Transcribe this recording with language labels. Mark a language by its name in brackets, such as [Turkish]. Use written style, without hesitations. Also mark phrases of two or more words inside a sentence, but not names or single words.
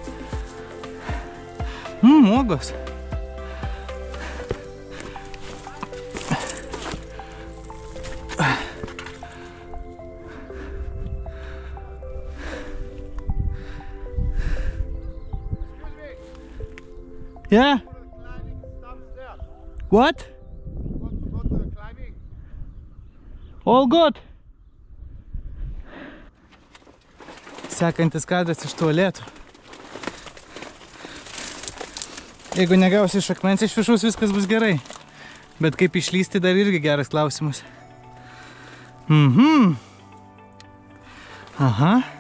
[Lithuanian] Uogos. [English] Yeah? What? All good. [Lithuanian] Sekantis kadras iš tualetų. Jeigu negausi iš akmens iš viršaus, viskas bus gerai. Bet kaip išlysti, dar irgi geras klausimas. Aha.